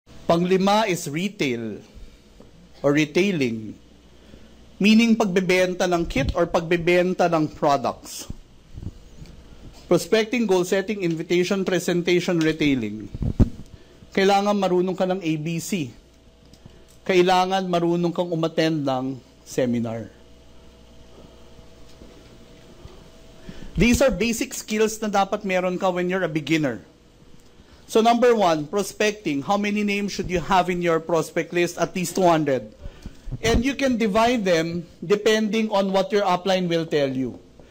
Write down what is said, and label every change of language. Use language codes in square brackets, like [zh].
[en] Panglima is retail or retailing. [tl] Meaning pagbebenta ng kit or pagbebenta ng products. [en] Prospecting, goal setting, invitation, presentation, retailing. [tl] Kailangan marunong ka ng ABC. Kailangan marunong kang umattend ng seminar. [en] These are basic skills [tl] na dapat meron ka [en] when you're a beginner. So number one, prospecting. How many names should you have in your prospect list? At least 200. And you can divide them depending on what your upline will tell you.